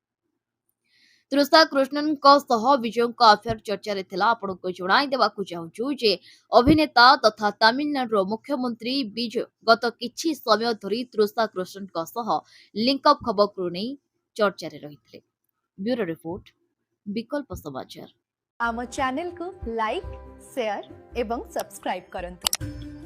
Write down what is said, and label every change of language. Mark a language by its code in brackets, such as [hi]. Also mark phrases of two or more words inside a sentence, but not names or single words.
[or] ତୃଷା କୃଷ୍ଣନଙ୍କ ସହ ବିଜୟଙ୍କ ଆଫେୟାର ଚର୍ଚ୍ଚାରେ ଥିଲା। ଆପଣଙ୍କୁ ଜଣାଇ ଦେବାକୁ ଚାହୁଁଛୁ ଯେ ଅଭିନେତା ତଥା ତାମିଲନାଡୁର ମୁଖ୍ୟମନ୍ତ୍ରୀ ବିଜୟ ଗତ କିଛି ସମୟ ଧରି ତୃଷା କୃଷ୍ଣନଙ୍କ ସହ ଲିଙ୍କ ଅପ୍ ଖବରକୁ ନେଇ ଚର୍ଚ୍ଚାରେ ରହିଥିଲେ। ବ୍ୟୁରୋ ରିପୋର୍ଟ, विकल्प समाचार। ଆମ ଚ୍ୟାନେଲ କୁ ଲାଇକ, ସେୟାର ଏବଂ ସବସ୍କ୍ରାଇବ କରନ୍ତୁ।